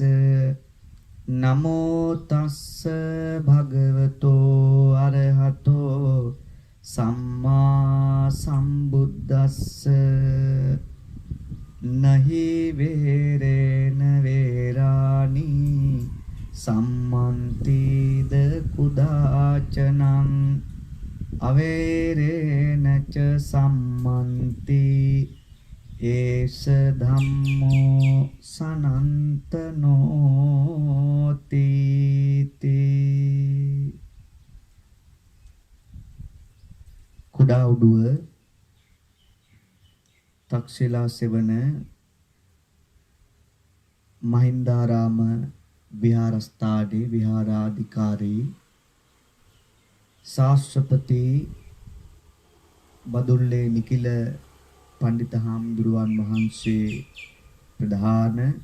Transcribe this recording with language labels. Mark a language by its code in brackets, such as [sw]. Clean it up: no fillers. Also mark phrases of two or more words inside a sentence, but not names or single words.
[pi] නමෝ තස්ස භගවතෝ අරහතෝ සම්මා සම්බුද්දස්ස නහි වේරේන වේරාණි සම්මන්තිද කුදාචනං අවේරේන ච සම්මන්ති ඒස ධම්මෝ [si] සනන්තනෝති කුඩා උඩුව තක්ෂිලා සෙවන මහින්දාරාම විහාරස්ථානයේ විහාරාධිකාරී ශාස්ත්‍රපති බදුල්ලේ නිකිල පඬිත හාමුදුරුවන් වහන්සේ ප්‍රධාන